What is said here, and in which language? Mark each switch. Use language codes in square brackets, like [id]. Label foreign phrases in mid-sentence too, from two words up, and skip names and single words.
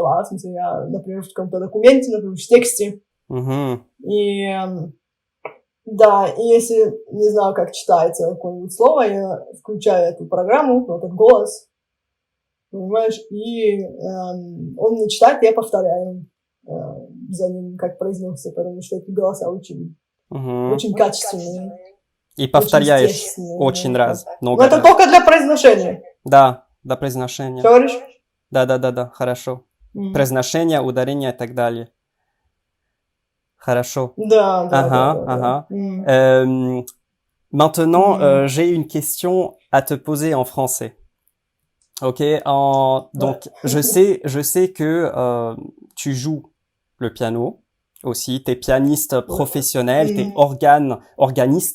[ru] В смысле, я, например, в каком-то документе, например, в тексте. И да, и если не знаю, как читается какое-нибудь слово, я включаю эту программу, этот голос, понимаешь, и он мне читает, я повторяю за ним, как произносится, потому что эти голоса очень качественные. И повторяешь очень раз, много раз. Но это только для произношения. Да, для произношения. Что говоришь? Да, хорошо. Произношение, ударение и так далее. Хорошо. Да. [fr] Maintenant, j'ai une question à te poser en français. Ok. Donc, je sais que tu joues le piano aussi. T'es pianiste professionnel, t'es organiste.